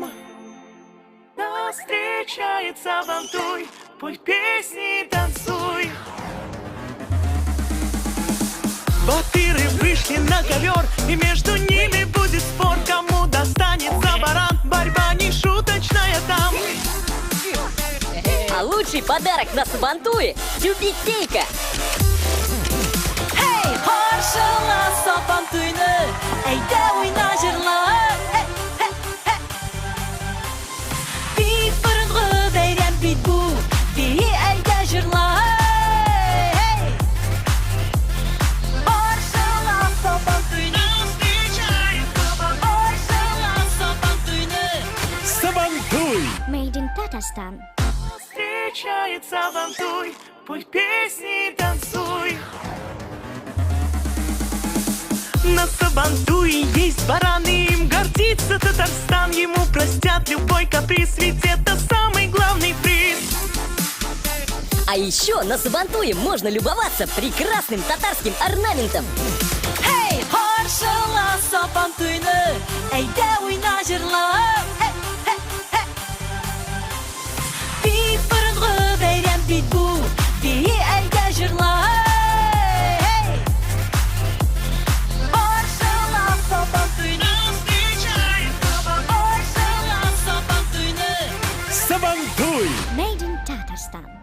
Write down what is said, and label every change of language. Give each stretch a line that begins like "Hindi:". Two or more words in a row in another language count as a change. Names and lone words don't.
Russian: Нас встречает Сабантуй, пой песни и танцуй. Батыры вышли на ковер, и между ними будет спор, кому достанется баран. Борьба не шуточная там. А лучший подарок на Сабантуе – тюбетейка.
Tatar: Каршыла сапан туйны, әйдә уйна җырла. Бик борынгы бәйрәм бит бу, бии әйдә җырла. Каршыла сапан туйны, каршыла сапан туйны. Сабантуй!
English: Made in Tatarstan.
Russian: Встречает Сабантуй, пой песни, танцуй. На Сабантуе есть бараны, им гордится Татарстан. Ему простят любой каприз, ведь это самый главный приз. А еще на Сабантуе можно любоваться прекрасным татарским орнаментом.
Tatar: Hey, Каршыла сапан туйны, әйдә уйна җырла. Бик борынгы бәйрәм бит бу, бии әйдә җырла. Каршыла сапан туйны, каршыла сапан туйны. Сабантуй!
English: Made in Tatarstan.